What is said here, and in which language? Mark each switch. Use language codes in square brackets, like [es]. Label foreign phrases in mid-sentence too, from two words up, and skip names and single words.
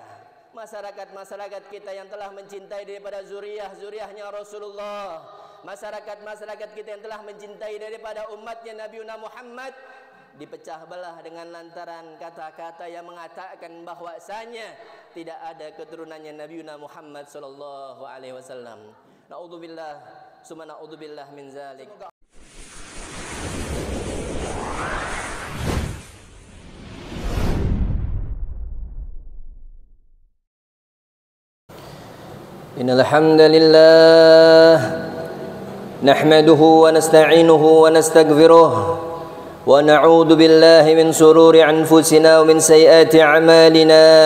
[id] Masyarakat-masyarakat kita yang telah mencintai daripada zuriyah-zuriyahnya Rasulullah, masyarakat-masyarakat kita yang telah mencintai daripada umatnya Nabi Muhammad, dipecah belah dengan lantaran kata-kata yang mengatakan bahwasanya tidak ada keturunannya Nabi Muhammad [ar] صلى الله عليه وسلم. نعوذ بالله ثم نعوذ بالله من ذلك. إن الحمد لله نحمده ونستعينه ونستغفره ونعوذ بالله من شرور أنفسنا ومن سيئات أعمالنا.